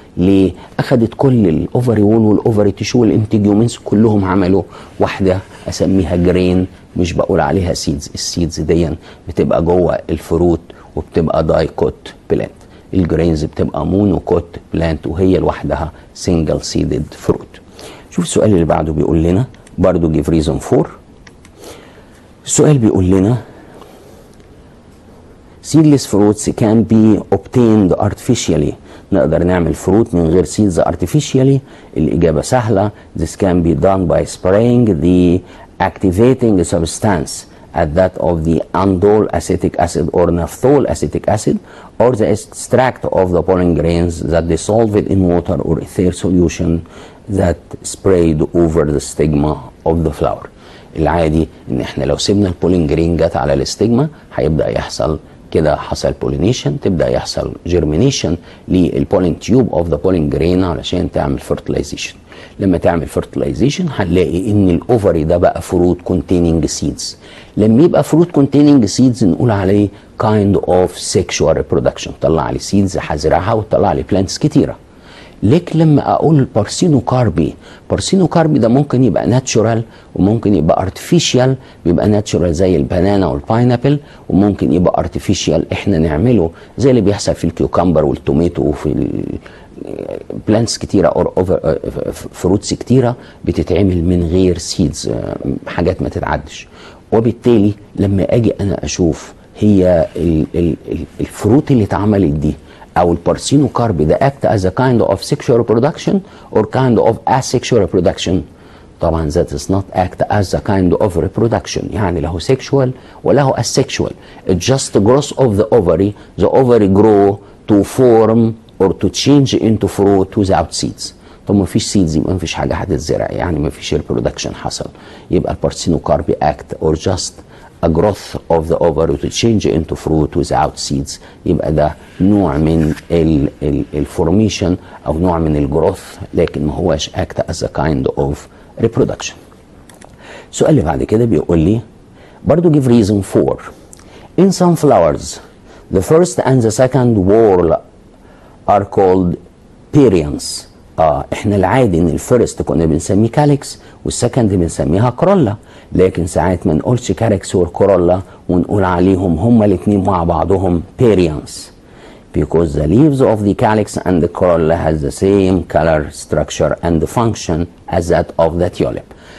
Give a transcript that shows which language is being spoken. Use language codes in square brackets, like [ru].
[ar] ليه؟ أخدت كل الأوفري وول والأوفري تيشو والانتيجومنتس كلهم عملوا واحدة أسميها جرين، مش بقول عليها سيدز. السيدز دي بتبقى جوه الفروت وبتبقى دايكوت بلانت. الجرينز بتبقى مونوكوت بلانت وهي لوحدها سنجل سيدد فروت. شوف السؤال اللي بعده بيقول لنا برضو [en] give reason for. [ar] السؤال بيقول لنا [en] seedless fruits can be obtained artificially. [ar] نقدر نعمل فروت من غير [en] seeds artificially. [ar] الإجابة سهلة. [en] This can be done by spraying the activating substance at that of the andol acetic acid or naphthol acetic acid or the extract of the pollen grains that dissolved in water or ether solution that sprayed over the stigma of the flower. [ar] العادي ان احنا لو سيبنا البولين جرين جت على الاستجما هيبدأ يحصل كده، حصل بولينيشن، تبدا يحصل جيرمينيشن للبولين تيوب اوف ذا بولين جرين علشان تعمل فيرتلايزيشن. لما تعمل فيرتلايزيشن هنلاقي ان الاوفري ده بقى فروت كونتيننج سيدز. لما يبقى فروت كونتيننج سيدز نقول عليه كايند اوف سيكشوال ريبرودكشن، طلع لي سيدز هزرعها وطلع لي بلانتس كتيره. لكن لما اقول بارسينوكاربي، بارسينوكاربي ده ممكن يبقى ناتشورال وممكن يبقى ارتفيشال. بيبقى ناتشورال زي البنانا والباينابل، وممكن يبقى ارتفيشال احنا نعمله زي اللي بيحصل في الكيوكمبر والتوميتو وفي بلانتس كتيره او فروتس كتيره بتتعمل من غير سيدز، حاجات ما تتعدش. وبالتالي لما اجي انا اشوف هي الفروت اللي اتعملت دي او البارسينوكاربي ده [en] act as a kind of sexual reproduction or kind of asexual reproduction. [ar] طبعا [en] that is not act as a kind of reproduction، [ar] يعني له sexual وله asexual. [en] It's just growth of the ovary. The ovary grow to form or to change into fruit without seeds. [ar] طب ما فيش seeds يبقى ما فيش حاجة هتتزرع، يعني ما فيش reproduction حصل. يبقى البارسينوكاربي [en] act or just a growth of the ovary to change into fruit without seeds. [ar] يبقى ده نوع من الفورميشن او نوع من الجروث، لكن ما هوش [en] act as a kind of reproduction. [ar] السؤال اللي بعد كده بيقول لي برضو [en] give reason for. In some flowers the first and the second whorl are called perianths. [ar] احنا العادي ان الفيرست كنا بنسميه كاليكس والسكند بنسميها كرولا، لكن ساعات ما نقولش كاليكس والكرولا ونقول عليهم هما الاثنين مع بعضهم perianths [en] because the leaves of the calyx and the corolla has the same color structure and function as that of the tulip.